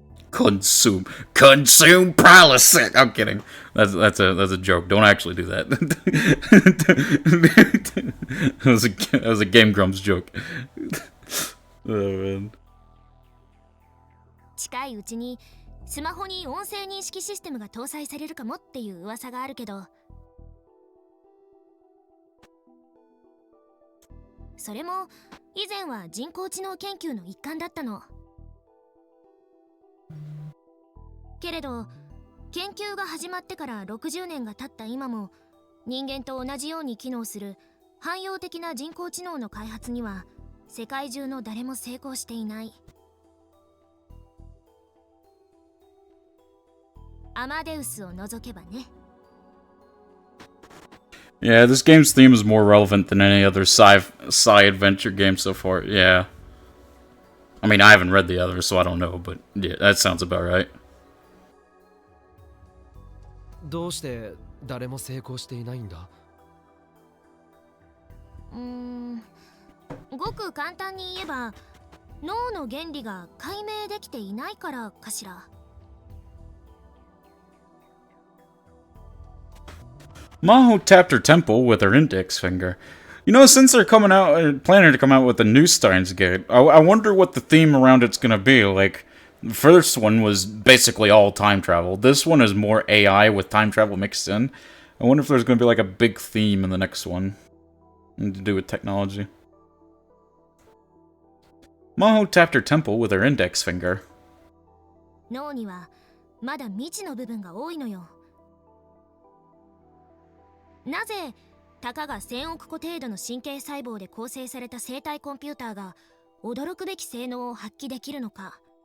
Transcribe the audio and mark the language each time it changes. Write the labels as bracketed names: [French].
[English] Consume policy. I'm kidding. That's a joke. Don't actually do that. That was a Game Grumps joke. Oh man. [Japanese] 近いうちにスマホに音声認識システムが搭載されるかもっていう噂があるけど、それも以前は人工知能研究の一環だったの。けれど研究が始まってから60年が経った今も、人間と同じように機能する汎用的な人工知能の開発には世界中の誰も成功していない。アマデウスを除けばね。 [English] Yeah, this game's theme is more relevant than any other sci adventure game so far. Yeah. I mean, I haven't read the others, so I don't know, but yeah, that sounds about right. [Japanese] どうして誰も成功していないんだ？ごく簡単に言えば、脳の原理が解明できていないからかしら。 [English] Maho tapped her temple with her index finger. You know, since they're planning to come out with a new Steins Gate, I wonder what the theme around it's gonna be. Like, the first one was basically all time travel. This one is more AI with time travel mixed in. I wonder if there's gonna be like a big theme in the next one to do with technology. Maho tapped her temple with her index finger. [Japanese] 脳にはまだ未知の部分が多いのよ。なぜたかが1000億個程度の神経細胞で構成された生体コンピューターが驚くべき性能を発揮できるのか。